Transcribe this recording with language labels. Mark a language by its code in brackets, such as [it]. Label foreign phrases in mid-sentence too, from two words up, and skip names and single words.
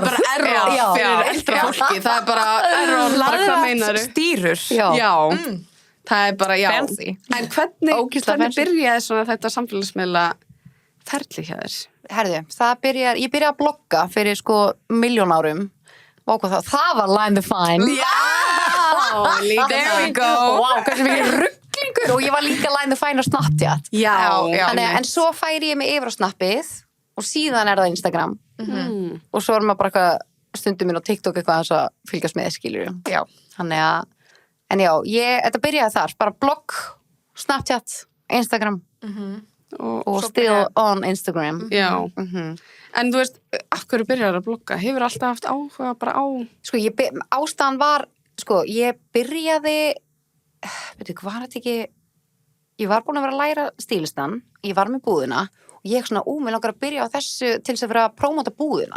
[is] Það er bara error fyrir eldra fólki. Það er bara error, bara hvað meinaru? Stýrur. Já. Það er bara, Fancy. En hvernig byrjaði svona þetta samfélagsmiðla ferli hjá þér? Herðu, ég byrjaði að blogga fyrir 1.000.000 árum. Það var Line the Fine. Já! [en] There we go. [is] Wow, hversu mikið rugglingur. Og ég var líka Line the Fine á Snapchat. Já. En svo færi ég mig yfir á Snappið. Og síðan er það Instagram. Og svo er maður bara eitthvað stundum inn á TikTok eitthvað að fylgjast með, skilur. Já. Þannig að, en já, þetta byrjaði þar. Bara blogg, Snapchat, Instagram. [en] Og still on Instagram. [is] Já. En þú veist, af hverju byrjaði að blogga? Hefur alltaf haft áhuga bara á... Sko, ástæðan var, ég byrjaði, hvað var þetta ekki... Ég var búin að vera að læra stílistan. Ég var með búðina. Og ég svona, mér langar að byrja á þessu til þess að vera að prómóta búðina.